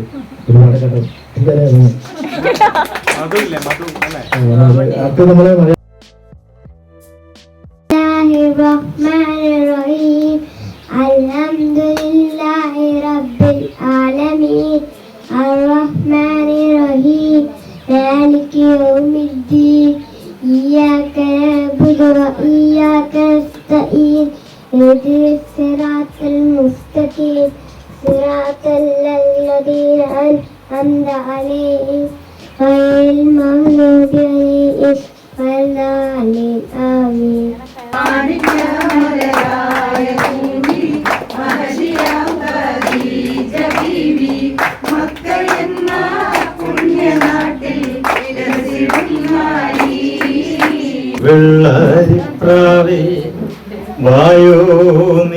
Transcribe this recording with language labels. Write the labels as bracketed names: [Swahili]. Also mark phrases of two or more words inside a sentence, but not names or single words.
[Malayalam] ഒരുപാട് കടം ഇല്ലാതെ അത് നമ്മളെ [Arabic] الحمد لله رب العالمين الرحمن الرحيم مالك യൗമിദ്ദീൻ إياك نعبد وإياك نستعين اهدنا الصراط المستقيم صراط الذين أنعمت عليهم غير المغضوب عليهم ولا الضالين آمين. [Malayalam] വെള്ളരിപ്രാവേ വായോ നീ